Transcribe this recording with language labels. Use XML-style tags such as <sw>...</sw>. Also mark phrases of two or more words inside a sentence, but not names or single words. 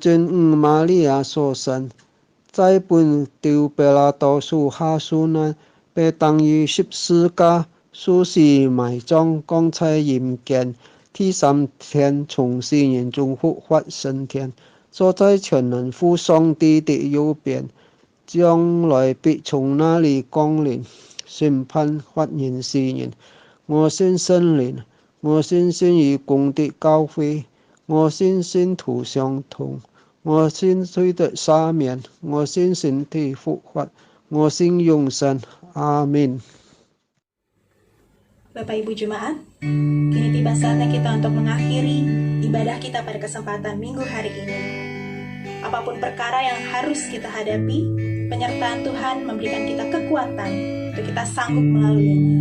<zh>真母瑪利亞所生，在本丟彼拉多屬下受難，被當於十字架，受死埋葬，降在陰間，第三天從死人中復活升天，坐在全能父上帝的右邊，將來必從那裡降臨，審判活人死人。我信聖靈，我信信義公的教會，我信信徒相通，我信罪的赦免，我信身體復活，我信永生。阿們。</zh> <id>Bapak Ibu Jemaat, kini tiba saatnya kita untuk mengakhiri ibadah kita pada kesempatan minggu hari ini. Apapun perkara yang harus kita hadapi, penyertaan Tuhan memberikan kita kekuatan untuk kita sanggup melaluinya.</id>